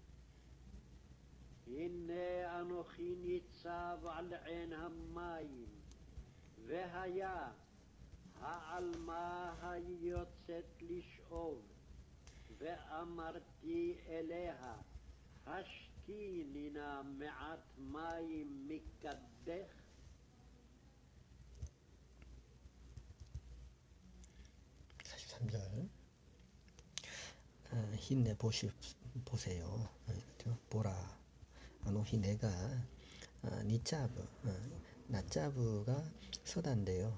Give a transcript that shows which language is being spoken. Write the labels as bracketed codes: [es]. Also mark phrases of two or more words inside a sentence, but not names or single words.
[he] הנה אנוכי ניצב על עין המים, והיה העלמה היוצאת לשאוב, ואמרתי אליה, השקיני נא מעט מים מקדך. [ko] 43절 힘내 보세요. 보라 아노히 내가 니짜브 나짜브가 서다인데요.